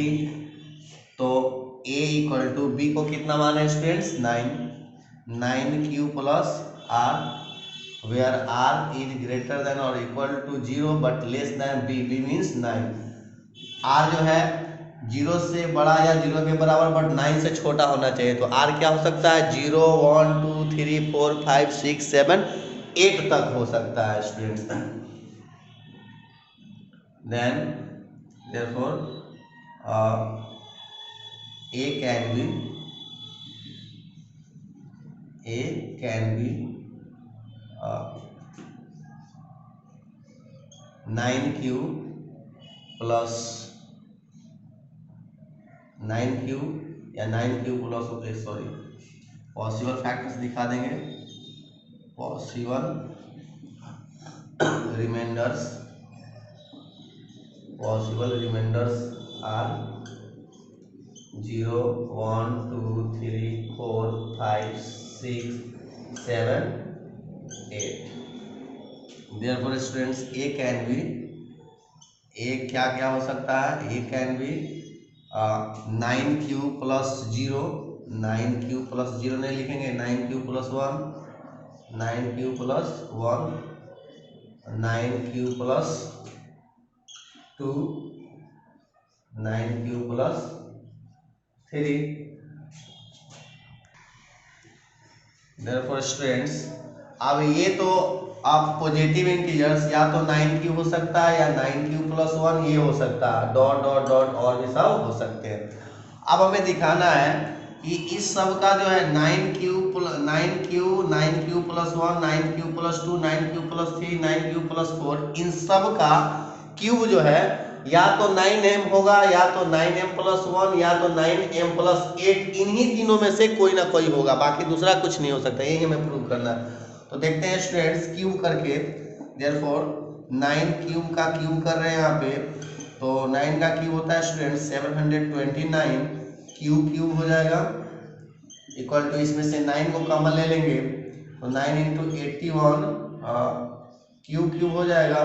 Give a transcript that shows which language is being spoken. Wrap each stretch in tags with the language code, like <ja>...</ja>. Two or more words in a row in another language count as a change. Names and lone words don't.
<en>तो a equal to b</en> <hi>को कितना माने</hi> <en>students 9q + r where r is greater than and equal to 0 but less than b, b means 9.</en> <hi>r जो है 0 से बड़ा या 0 के बराबर बट 9 से छोटा होना चाहिए। तो r क्या हो सकता है 0 1 2 3 4 5 6 7 8 तक हो सकता है स्टूडेंट्स।</hi> <en>then therefore A can be 9q plus 9q या 9q plus sorry possible factors</en> <hi>दिखा देंगे।</hi> <en>possible remainders are 0, 1, 2, 3, 4, 5, 6, 7, 8. Therefore students A can be</en> <hi>क्या हो सकता है?</hi> <en>A can be 9q plus 0, 9q plus 0</en> <hi>नहीं लिखेंगे,</hi> <en>9q plus 1, 9q plus 1, 9q plus 2, 9q plus 3। Therefore students</en> <hi>अब ये तो आप</hi> <en>positive integers</en> <hi>या तो 9q हो सकता है या 9q plus 1 ये हो सकता है,</hi> <en>dot dot dot</en> <hi>और भी सब हो सकते हैं। अब हमें दिखाना है कि इस सब का जो है 9q plus 9q, 9q plus 1, 9q plus 2, 9q plus 3, 9q plus 4 इन सब का क्यूब जो है या तो 9m होगा या तो 9m plus 1 या तो 9m plus 8, इन्हीं तीनों में से कोई ना कोई होगा, बाकी दूसरा कुछ नहीं हो सकता। यही हमें प्रूव करना है। तो देखते हैं स्टूडेंट्स क्यूब करके। देयरफॉर 9 क्यूब का क्यूब कर रहे हैं यहाँ पे, तो 9 का क्यूब होता है स्टूडेंट्स 729, क्यूब हो जाएगा</hi> <en>equal to</en> <hi>इसमें से 9 को कॉमन ले लेंगे तो 9 × 81 क्यूब हो जाएगा।</hi>